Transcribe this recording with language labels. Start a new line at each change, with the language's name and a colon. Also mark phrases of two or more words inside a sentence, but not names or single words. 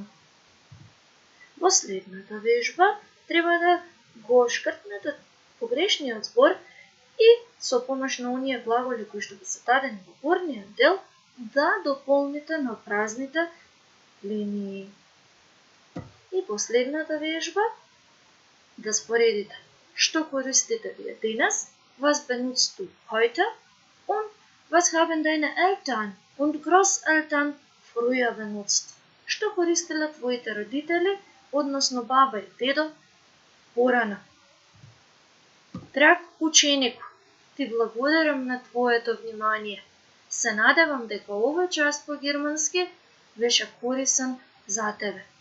Macedonian: Во следната вежба треба да го шкртнете погрешниот збор и со помош на оние глаголи кои што ви се дадени во горниот дел да дополните на празните линии. И последната вежба да споредите што користите вие денес,
German: was benutzt du heute und was haben deine Eltern und Großeltern früher benutzt.
Macedonian: Што користеле твоите родители, односно баба и дедо, порано. Драг ученику, ти благодарам на твоето внимание. Се надевам дека овој час по германски беше корисен за тебе.